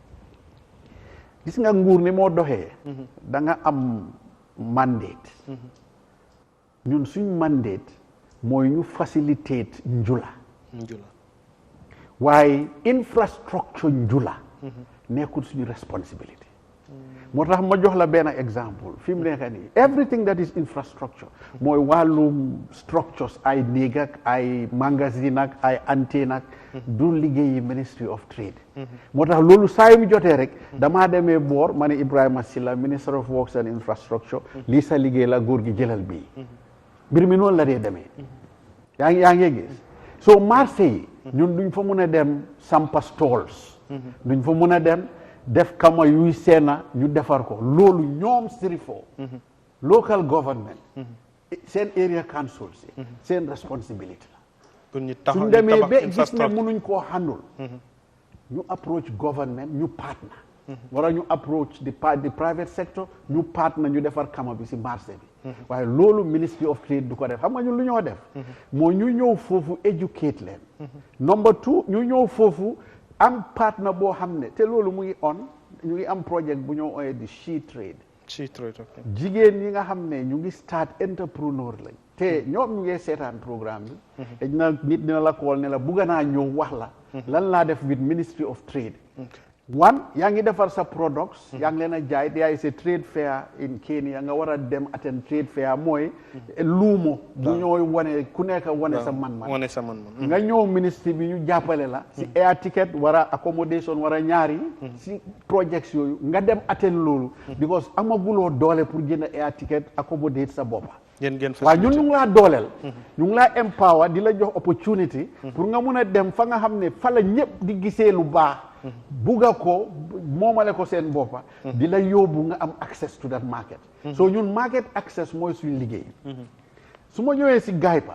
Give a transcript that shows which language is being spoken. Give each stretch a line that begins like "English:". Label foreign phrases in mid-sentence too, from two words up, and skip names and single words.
Wolof: gis nga nguur ni moo doxee da nga am mandate ñun suñ mandate mooy ñu facilitate njula waaye infrastructure njula nekkul suñu responsibility moo tax ma jox la benn exemple fi mu nekk nii
English: everything that is infrastructure
Wolof: mooy wàllum structures ay néeg ak ay magasin ak ay antenne ak du liggéeyi Ministry of Trade moo tax loolu saa yu mu jotee rek damaa demee boor ma ne Ibrahima Silla Minister of Works and Infrastructure lii sa liggéey la góor gi jëlal bii mbir mi noonu la dee demee yaa ngi gis so marché yi ñun duñ fa mun a dem sampa stalls duñ fa mun a dem def kama yuy seena ñu defar ko loolu ñoom sirifo
English: local government
Wolof: seen
English: area councils
Wolof: seen responsibility la suñ demee ba gis ne mënuñ koo handul ñu approach government ñu partner wala ñu
English: approach the private sector
Wolof: ñu partner ñu defar kama bi si marché bi waaye loolu Ministry of Trade du ko def xam nga ñun lu ñoo def moo ñu ñëw foofu educate leen number 2 ñu ñëw foofu am partner boo xam ne te loolu mu ngi ñu ngi am project bu ñoo ooyee di she trade jigéen ñi nga xam ne ñu ngi start entrepreneur lañ te ñoom ñu ngi seetaan programme bi te nit dina la kool ne la bugga naa ñëw wax la lan laa def with Ministry of Trade yaa ngi defar sa products yaa ngi leen a jaay
English: there is a trade fair in Kenya
Wolof: nga war a dem
English: attend trade fair
Wolof: mooy luumo bu ñooy wane ku nekk wane sa man-man nga ñëw ministre bi ñu jàppale la si
English: air ticket
Wolof: war a accommodation war a ñaari si projects yooyu nga dem attend loolu because amaguloo doole pour jënd
English: air ticket accommodate
Wolof: sa boppa waaw ñun ñu ngi laa dooleel ñu ngi laa empower di la jox opportunity pour nga mun a dem fa nga xam ne fa la ñëpp di gisee lu baax bugga ko moomale ko seen boppa di la yóbbu nga am
English: access to that market
Wolof: so ñun
English: market access
Wolof: mooy suñu liggéey su ma ñëwee si gaypa